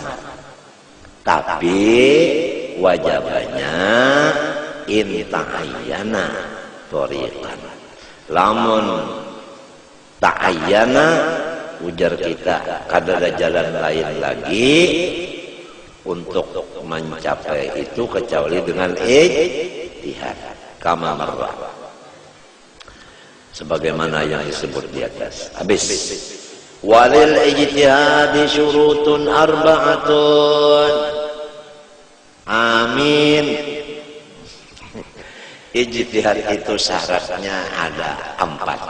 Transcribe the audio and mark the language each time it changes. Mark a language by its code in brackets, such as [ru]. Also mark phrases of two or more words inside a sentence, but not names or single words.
[id] Tapi wajibnya [ar] إن تعيّن طريقًا. [id] Lamun ta'ayyana, ujar kita kada ada jalan lain lagi untuk mencapai itu kecuali dengan ijtihad. [ar] كما مرّ, [id] sebagaimana yang disebut di atas. Habis. [ar] وللاجتهاد شروط أربعة. [id] Amin. Ijtihad itu syaratnya ada 4.